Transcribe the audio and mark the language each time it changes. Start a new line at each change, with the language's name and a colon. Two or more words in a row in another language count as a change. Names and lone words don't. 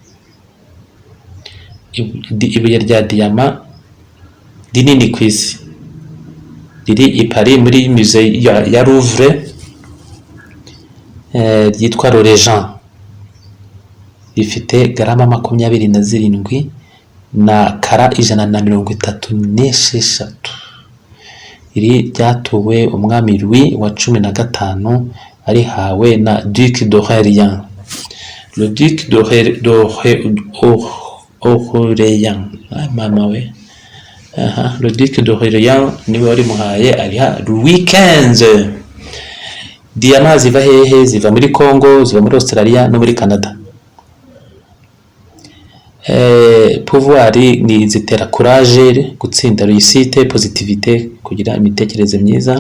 Kinyarwanda: Ibuye rya diyama rinini ku isi riri i Paris muri musée ya Louvre, ryitwa L'Orégent, rifite garama 27 na kara 136. Iri ryatuwe umwami Louis wa 15 arihawe na Duc d'Orléans. Le Duc d'Orléans, mama we, le Duc d'Orléans niwe wari muhaye ariha Louis XV. Diyama ziva hehe? Ziva muri Congo, ziva muri Australia no muri Canada. Pouvoir ni zitera courage, gutsinda, réussite, positivité, kugira imitekerereze myiza.